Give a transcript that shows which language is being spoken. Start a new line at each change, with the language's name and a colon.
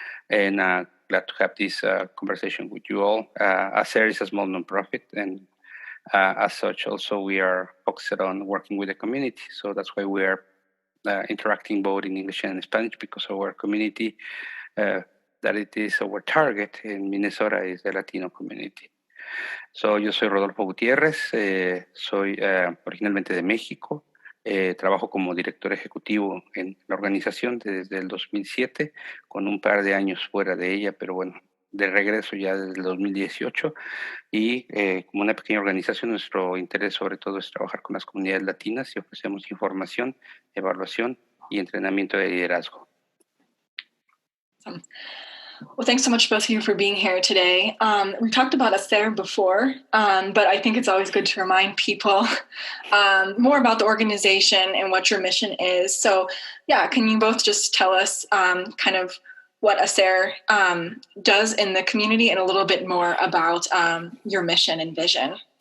English: And glad to have this conversation with you all. HACER is a small nonprofit, and as such, also we are focused on working with the community. So that's why we are interacting both in English and Spanish, because our community, that it is our target in Minnesota, is the Latino community.
Spanish: So yo soy Rodolfo Gutierrez, soy originalmente de México. Trabajo como director ejecutivo en la organización desde el 2007, con un par de años fuera de ella, pero bueno, de regreso ya desde el 2018. Y como una pequeña organización, nuestro interés sobre todo es trabajar con las comunidades latinas y ofrecemos información, evaluación y entrenamiento de liderazgo.
English: Well, thanks so much, both of you, for being here today. We talked about HACER before, but I think it's always good to remind people more about the organization and what your mission is. So, yeah, can you both just tell us kind of what HACER does in the community and a little bit more about your mission and vision?